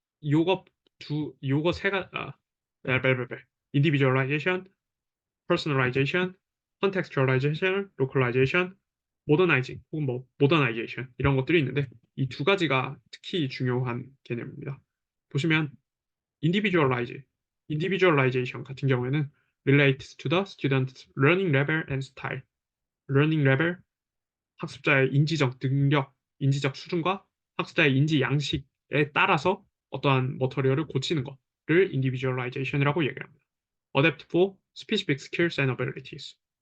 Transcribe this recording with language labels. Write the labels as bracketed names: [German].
[Korean] 요거 세 가, 벨벨벨. [English] individualization, personalization, contextualization, localization, modernizing [Korean] 혹은 뭐 [English] modernization [Korean] 이런 것들이 있는데 이 두 가지가 특히 중요한 개념입니다. 보시면 [English] individualize, individualization [Korean] 같은 경우에는 [English] relates to the student's learning level and style. learning level, [Korean] 학습자의 인지적 능력, 인지적 수준과 학습자의 인지 양식에 따라서 어떠한 머터리얼을 고치는 것을 individualization이라고 얘기합니다. [English] Adapt for specific skills and abilities.